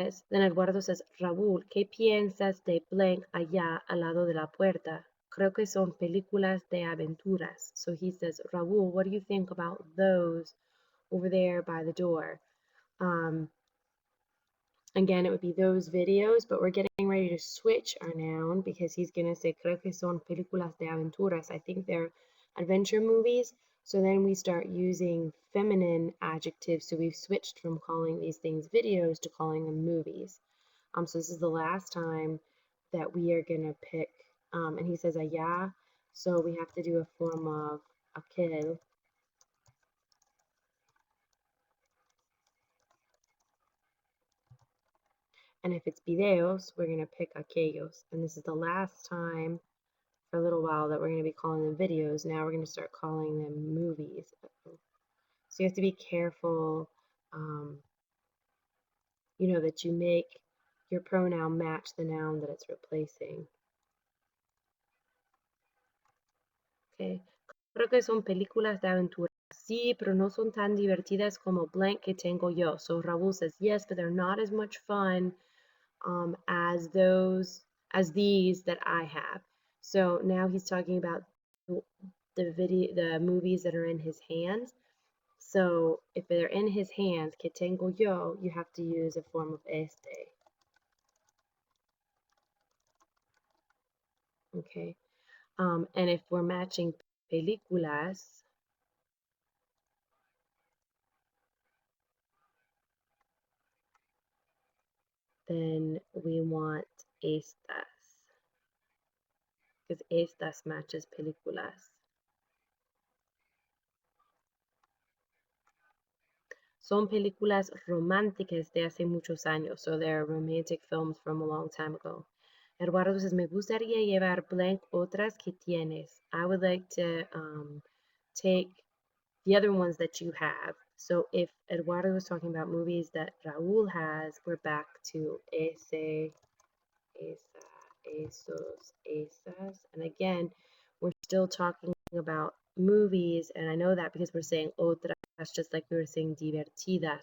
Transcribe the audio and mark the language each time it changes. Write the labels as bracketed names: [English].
[English] Then Eduardo says, [Spanish] Raúl, ¿qué piensas de blank allá al lado de la puerta? Creo que son películas de aventuras. [English] So he says, Raúl, what do you think about those over there by the door? Um, Again, it would be those videos, but we're getting ready to switch our noun because he's going to say, [Spanish] creo que son películas de aventuras. [English] I think they're adventure movies. So then we start using feminine adjectives. So we've switched from calling these things videos to calling them movies. So this is the last time that we are going to pick, and he says allá. So we have to do a form of aquel. And if it's videos, we're going to pick aquellos. And this is the last time for a little while that we're going to be calling them videos. Now we're going to start calling them movies. So you have to be careful, um, that you make your pronoun match the noun that it's replacing. Okay. [Spanish] Creo que son películas de aventura. Sí, pero no son tan divertidas como blank que tengo yo. [English] So Raúl says, yes, but they're not as much fun as these that I have. So now he's talking about the movies that are in his hands. So if they're in his hands, [Spanish] que tengo yo, [English] you have to use a form of este. Okay. And if we're matching películas, then we want estas. Because estas matches películas. [Spanish] Son películas románticas de hace muchos años. [English] So they're romantic films from a long time ago. Eduardo says, [Spanish] me gustaría llevar blank otras que tienes. [English] I would like to take the other ones that you have. So if Eduardo was talking about movies that Raúl has, we're back to ese, esa, esos, esas. And again, we're still talking about movies, and I know that because we're saying otras, just like we were saying divertida.